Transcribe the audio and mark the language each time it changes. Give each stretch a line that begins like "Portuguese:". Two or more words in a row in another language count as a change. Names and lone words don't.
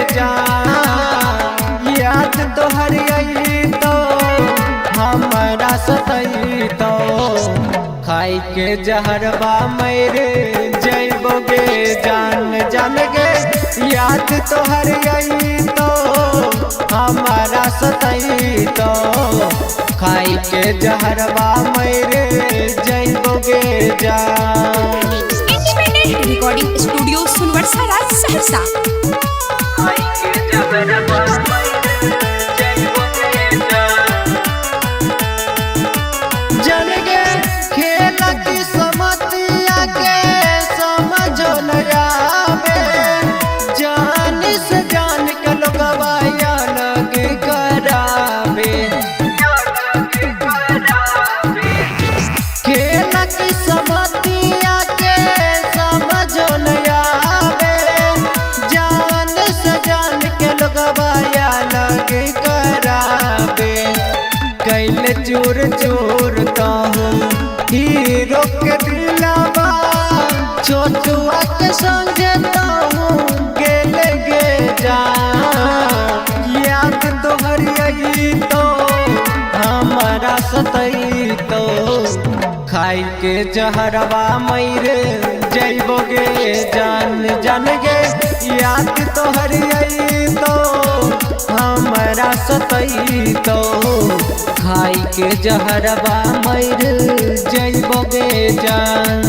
Maithili: जान याद तोहर आई तो हमरा सतई तो खाई के जहरवा मरे जइबोगे जान जान गे याद तोहर आई तो हमारा सतई तो खाई के जहरवा मरे जइबोगे जान
English: Independent Recording Studio सुनवर्सा राज सहरसा।
Maithili: खाई के जहरवा जान गे खेल की समतिया के समझो न आवे जान से जान के लोगवा अलग करावे खेल की समतिया के समझो न आवे जान से जान के लोगवा अलग करावे कैले चोर चोर हूँ हीरो के दिलावा छोटुआ के समझता हूँ गेले गे जान याद तोहर आई तो हमारा सतई तो खाई के जहरवा मरे जइबोगे जान जान गे याद तोहर आई तो हमारा सतई तो खाई के जहरवा मरे जइबोगे जान